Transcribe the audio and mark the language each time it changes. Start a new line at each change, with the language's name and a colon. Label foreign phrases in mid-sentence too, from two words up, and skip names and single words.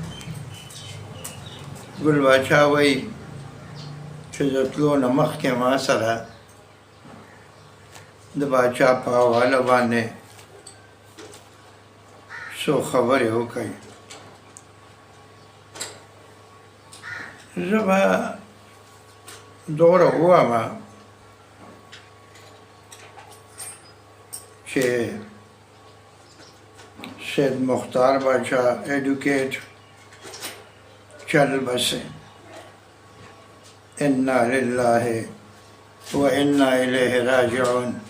Pashto: ګل باچا وایي چې د تلو نه مخکې ما سره د باچا په حواله باندې څو خبرې وکړئ.
Urdu: زه به دومره ووایم کہ سید مختار باچا ایڈوکیٹ چل بسے.
Arabic: انا للہ و انا الیہ راجعون.